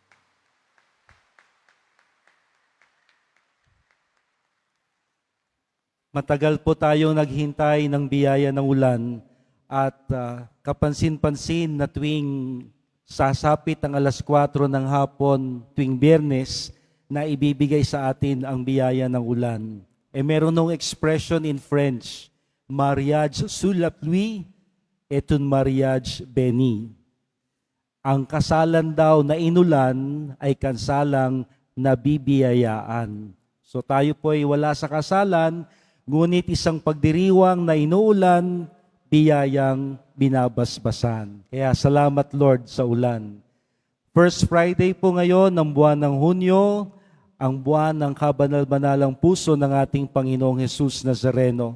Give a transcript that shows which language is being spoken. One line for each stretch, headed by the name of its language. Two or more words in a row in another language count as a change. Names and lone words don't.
Filipino: Matagal po tayong naghintay ng biyaya ng ulan, at kapansin-pansin na tuwing sasapit ang alas 4 ng hapon, tuwing Biyernes, na ibibigay sa atin ang biyaya ng ulan. Meron nung
English: expression in French,
French: mariage sous la pluie et un mariage béni.
Filipino: Ang kasalan daw na inulan ay kansalang nabibiyayaan. So tayo po ay wala sa kasalan, ngunit isang pagdiriwang na inuulan, biyayang binabasbasan. Kaya salamat Lord sa ulan.
English: First Friday
Filipino: po ngayon ng buwan ng Hunyo, ang buwan ng kabanal-banalang puso ng ating Panginoong Hesus Nazareno.